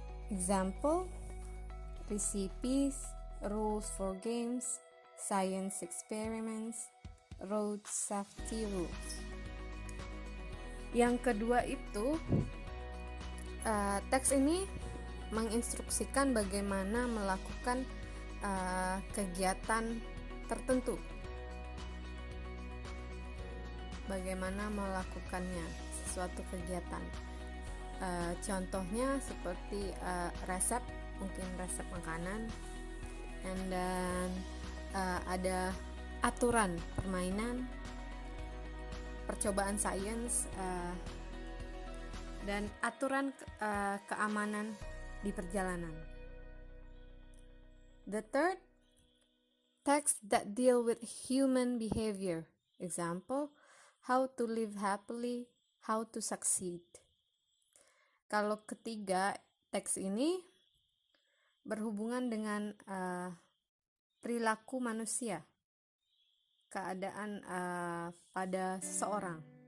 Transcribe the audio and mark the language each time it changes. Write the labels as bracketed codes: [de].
[en] Example, recipes, rules for games, science experiments, road safety rules. [id] Yang kedua itu teks ini menginstruksikan bagaimana melakukan kegiatan tertentu, bagaimana melakukannya suatu kegiatan. Contohnya seperti resep, mungkin resep makanan, and then ada aturan permainan, percobaan sains, dan aturan keamanan di perjalanan. [en] The third, text that deal with human behavior. Example, how to live happily, how to succeed. [id] Kalau ketiga, teks ini berhubungan dengan perilaku manusia, keadaan pada seseorang.